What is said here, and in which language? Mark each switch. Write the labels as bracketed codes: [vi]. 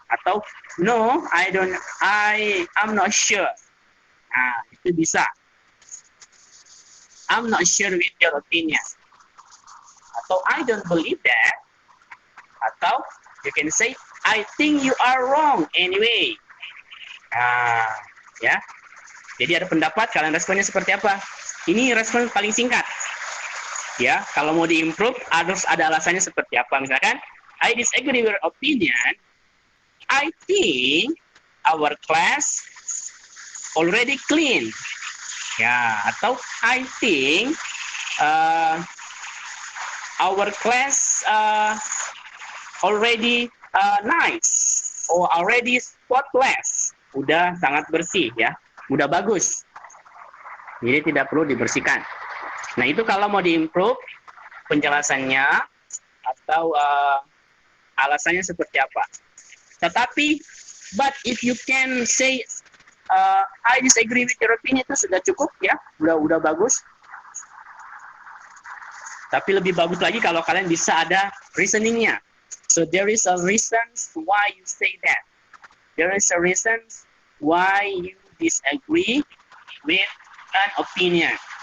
[en] Atau no, I'm not sure. [id] Nah, itu bisa. [en] I'm not sure with your opinion. [id] Atau [en] I don't believe that. [id] Atau [en] you can say, I think you are wrong anyway. [id] Ya. Jadi ada pendapat, kalian responnya seperti apa? Ini respon paling singkat. Ya, kalau mau diimprove harus ada alasannya seperti apa. [en] Misalkan, I disagree with your opinion. I think our class already clean. [id] Ya, atau [en] I think our class already nice or already spotless. [id] Udah sangat bersih ya, udah bagus. Jadi tidak perlu dibersihkan. Nah, itu kalau mau diimprove penjelasannya atau alasannya seperti apa. Tetapi, [en] but if you can say I disagree with your opinion, [id] itu sudah cukup ya, udah bagus. Tapi lebih bagus lagi kalau kalian bisa ada reasoningnya. [en] So there is a reason why you say that. There is a reason why you disagree with an opinion.